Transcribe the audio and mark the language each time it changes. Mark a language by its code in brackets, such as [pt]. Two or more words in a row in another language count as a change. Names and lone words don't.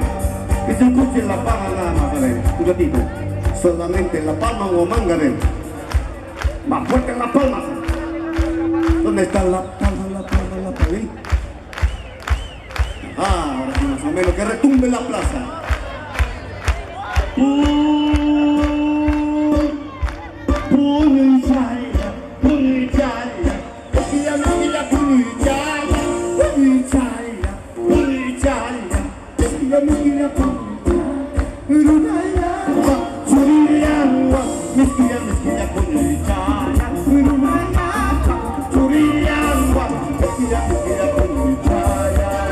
[es] Que se escuche la palma nada más, a ver. Un ratito. Solamente la palma Huamanga, a ver. Más fuerte en las palmas. ¿Dónde está la palma, la palma, la palma? Ah, ahora sí, más o menos, que retumbe la plaza. [qu] Punuyaya, punuyaya, [es] ya no mira [qu] punuyaya, punuyaya, punuyaya, [es] ya no mira [qu] punuyaya, churiyangwa, miskilla, miskilla, punuyaya, punuyaya, churiyangwa, miskilla, miskilla, punuyaya.